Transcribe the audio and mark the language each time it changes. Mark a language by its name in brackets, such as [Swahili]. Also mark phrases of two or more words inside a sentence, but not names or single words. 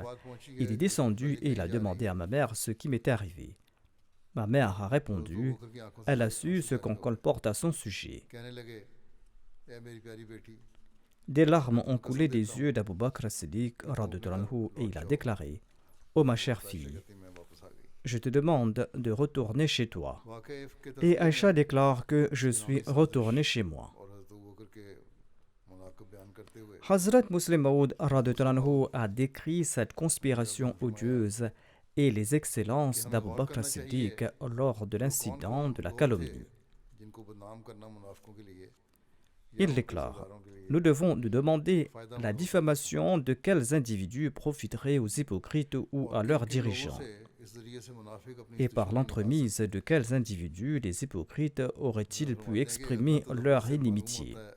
[French] Il est descendu et il a demandé à ma mère ce qui m'était arrivé. Ma mère a répondu: Elle a su ce qu'on colporte à son sujet. [Urdu] کہنے لگے اے میری پیاری بیٹی [French] Des larmes ont coulé des yeux d'Abu Bakr as-Siddiq [Arabic] رضي الله عنه [French] et il a déclaré: Oh ma chère fille, [Urdu] کہتی میں واپس آ گئی [French] je te demande de retourner chez toi. [Urdu] واقعی کے [French] Et [Urdu] तस्वीर [French] Aïcha déclare que je suis retourné chez moi. [Urdu] اور حضرت ابو بکر کے مناقب بیان کرتے ہوئے [French] Hazrat Muslim Maud [Arabic] رضي الله عنه [French] a décrit cette conspiration odieuse et les excellences d'Abu Bakr as-Siddiq lors de l'incident de la calomnie. [Urdu] جن کو بدنام کرنا منافقوں کے لیے [French] Il déclare: Nous devons nous demander la diffamation de quels individus profiterait aux hypocrites ou à leurs dirigeants, et par l'entremise de quels individus les hypocrites auraient-ils pu exprimer leur inimitié.